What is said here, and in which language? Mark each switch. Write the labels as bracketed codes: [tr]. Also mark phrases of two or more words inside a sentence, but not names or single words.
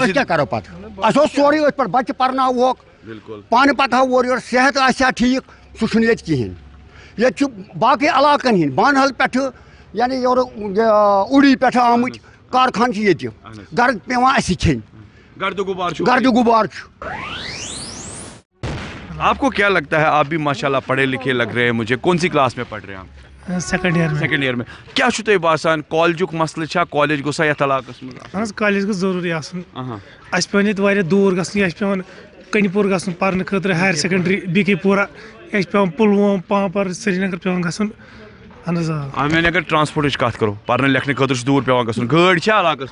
[ks] أسۍ کیٛاہ کرو پتہٕ اَسہِ اوس سورُے أتھۍ پٮ۪ٹھ بچہِ پرناوہوکھ پانہٕ پکہو اورٕ یورٕ صحت آسہِ ہا ٹھیٖک سُہ چھُنہٕ ییٚتہِ کِہیٖنۍ ییٚتہِ چھُ باقٕے علاقن ہِنٛدۍ بانہل پٮ۪ٹھٕ یعنی یورٕ اُڈی پٮ۪ٹھٕ آمٕتۍ کارخان چھِ ییٚتہِ گرٕ پیٚوان اَسہِ کھیٚنۍ گردٕ غُبار چھُ [ur] آپ کو کیا لگتا ہے آپ بھی ماشاء اللہ پڑھے لکھے لگ رہے ہیں مجھے کون سی کلاس میں پڑھ رہے ہیں آپ سیکنڈ ایئر میں کیا [ks] چھُ تۄہہِ باسان کالجُک مسلہٕ چھا کالج گوٚژھا یتھ علاقس منٛز اہن حظ کالج گوٚژھ ضروٗری آسُن اَسہِ پیوٚن ییٚتہِ واریاہ دوٗر گژھُن اَسہِ پیوان کنہِ پوٗر گژھُن پرنہٕ خٲطرٕ [en] higher secondary [ks] بی کے پوٗرا اَسہِ چھُ پیوان پُلووم پامپر سرینگر پیوان گژھُن اہن حظ وۄنۍ اگر ٹرانسپورٹٕچ کتھ کرو پرنہٕ لیکھنہٕ خٲطرٕ چھُ دوٗر پیوان گژھُن گٲڑۍ چھا علاقس